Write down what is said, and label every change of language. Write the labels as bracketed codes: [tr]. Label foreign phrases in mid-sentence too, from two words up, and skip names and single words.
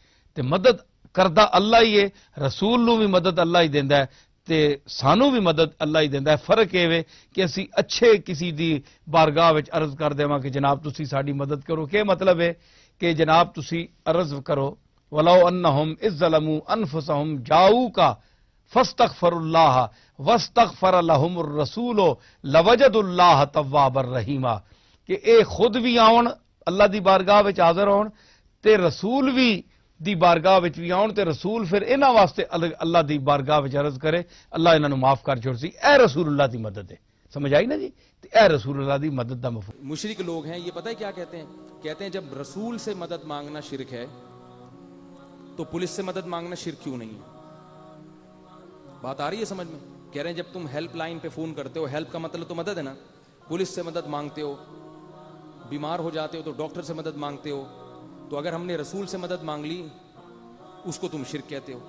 [pa] ਤੇ ਮਦਦ ਕਰਦਾ ਅੱਲਾਹ ਹੀ ਹੈ, ਰਸੂਲ ਨੂੰ ਵੀ ਮਦਦ ਅੱਲਾਹ ਹੀ ਦਿੰਦਾ ਹੈ ਤੇ ਸਾਨੂੰ ਵੀ ਮਦਦ ਅੱਲਾਹ ਹੀ ਦਿੰਦਾ ਹੈ। ਫਰਕ ਇਹ ਵੇ ਕਿ ਅਸੀਂ ਅੱਛੇ ਕਿਸੇ ਦੀ ਬਾਰਗਾਹ ਵਿੱਚ ਅਰਜ਼ ਕਰ ਦੇਵਾਂ ਕਿ ਜਨਾਬ ਤੁਸੀਂ ਸਾਡੀ ਮਦਦ ਕਰੋ। ਕੀ ਮਤਲਬ ਹੈ ਕਿ ਜਨਾਬ ਤੁਸੀਂ ਅਰਜ਼ ਕਰੋ ਵਲو [ar] انہم اذ ظلموا انفسہم جاؤک فاستغفروا اللہ واستغفر لهم الرسول لوجدوا اللہ توابا رحیما، [pa] کہ اے خود بھی آن اللہ دی بارگاہ وچ حاضر ہون تے رسول بھی دی بارگاہ وچ بھی آن تے رسول پھر انہاں واسطے اللہ دی بارگاہ وچ عرض کرے اللہ انہاں نوں معاف کر چھوڑ سی۔ اے رسول اللہ دی مدد ہے، سمجھ آئی نا جی؟ تے اے رسول اللہ دی مدد دا مفہوم۔ [ur] مشرک لوگ ہیں یہ پتہ ہے کیا کہتے ہیں؟ کہتے ہیں جب رسول سے مدد مانگنا شرک ہے تو پولیس سے مدد مانگنا شرک کیوں نہیں ہے؟ بات آ رہی ہے سمجھ میں؟ کہہ رہے ہیں جب تم [en] help line [ur] پہ فون کرتے ہو، ہیلپ کا مطلب تو مدد ہے نا، پولیس سے مدد مانگتے ہو، بیمار ہو جاتے ہو تو ڈاکٹر سے مدد مانگتے ہو، تو اگر ہم نے رسول سے مدد مانگ لی اس کو تم شرک کہتے ہو۔